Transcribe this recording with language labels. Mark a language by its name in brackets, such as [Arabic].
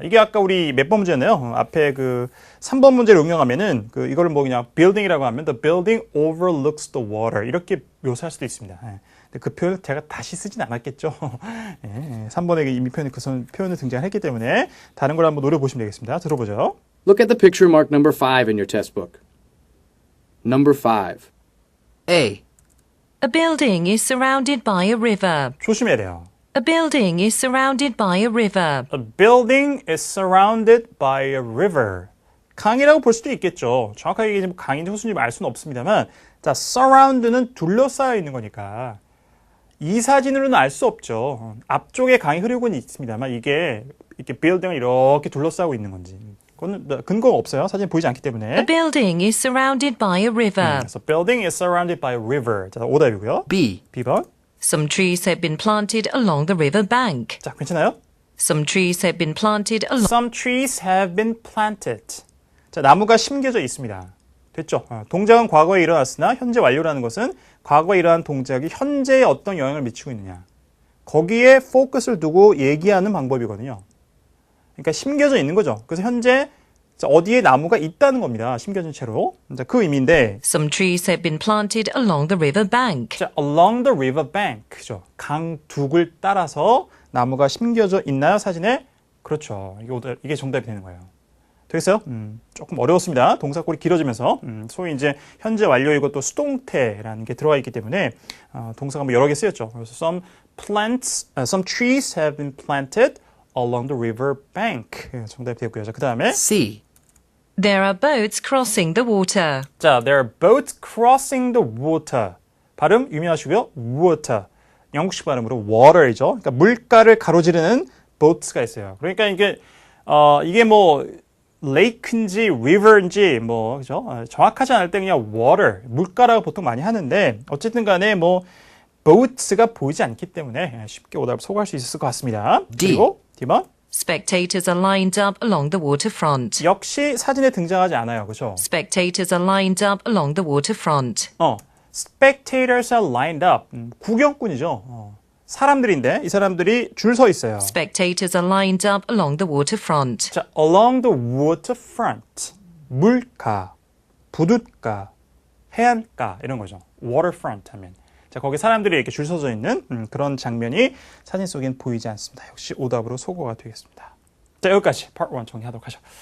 [Korean] 이게 아까 우리 몇 번 문제였나요? 앞에 그 3번 문제를 응용하면은 이거를 뭐 그냥 building이라고 하면 [English] the building overlooks the water [Korean] 이렇게 묘사할 수도 있습니다. 근데 그 표현을 제가 다시 쓰진 않았겠죠. 3번에 이미 표현을 등장했기 때문에 다른 걸 한번 노려보시면 되겠습니다. 들어보죠. [English] Look at the picture marked number 5 in your test book. Number 5. A. A building is surrounded by a river. [Korean] 조심해야 돼요. [English] A building is surrounded by a river. A building is surrounded by a river. [Korean] 강이라고 볼 수도 있겠죠. 정확하게 이게 강인지 호수인지 알 수는 없습니다만, 자, surround는 둘러싸여 있는 거니까 이 사진으로는 알 수 없죠. 앞쪽에 강이 흐르고는 있습니다만 이게 이렇게 빌딩을 이렇게 둘러싸고 있는 건지 그건 근거가 없어요. 사진 보이지 않기 때문에. [English] A building is surrounded by a river. 그래서 building is surrounded by a river. [Korean] 자, 오답이고요. [English] B. [Korean] B번. [English] Some trees have been planted along the river bank. [Korean] 자, 괜찮아요? [English] Some trees have been planted along. Some trees have been planted. [Korean] 자, 나무가 심겨져 있습니다. 됐죠? 동작은 과거에 일어났으나 현재 완료라는 것은 과거에 일어난 동작이 현재에 어떤 영향을 미치고 있느냐. 거기에 포커스를 두고 얘기하는 방법이거든요. 그러니까 심겨져 있는 거죠. 그래서 현재 어디에 나무가 있다는 겁니다. 심겨진 채로. 자, 그 의미인데. [English] Some trees have been planted along the river bank. 자, along the river bank죠. [Korean] 강 둑을 따라서 나무가 심겨져 있나요? 사진에? 그렇죠. 이게 정답이 되는 거예요. 되겠어요? 조금 어려웠습니다. 동사꼴이 길어지면서 소위 이제 현재 완료이고 또 수동태라는 게 들어가 있기 때문에 동사가 뭐 여러 개 쓰였죠. [English] 그래서 some trees have been planted along the river bank. [Korean] 정답이 되고요. 자, 그 다음에 [English] C. There are boats crossing the water. 자, there are boats crossing the water. [Korean] 발음 유의하시고요. water. 영국식 발음으로 water이죠. 그러니까 물가를 가로지르는 boats가 있어요. 그러니까 이게 뭐 lake인지 river인지 뭐 그죠? 정확하지 않을 때 그냥 water, 물가라고 보통 많이 하는데 어쨌든 간에 뭐 boats가 보이지 않기 때문에 쉽게 오답을 소개할 수 있을 것 같습니다. [English] D. [Korean] 그리고 D번. [English] Spectators are lined up along the waterfront. [Korean] 역시 사진에 등장하지 않아요. 그죠? [English] Spectators are lined up along the waterfront. spectators are lined up. [Korean] 구경꾼이죠. 사람들인데 이 사람들이 줄 서 있어요. [English] Spectators are lined up along the waterfront. 자, along the waterfront. [Korean] 물가, 부둣가, 해안가 이런 거죠. waterfront 하면. 자, 거기 사람들이 이렇게 줄 서져 있는 그런 장면이 사진 속엔 보이지 않습니다. 역시 오답으로 소거가 되겠습니다. 자, 여기까지 part 1 정리하도록 하죠.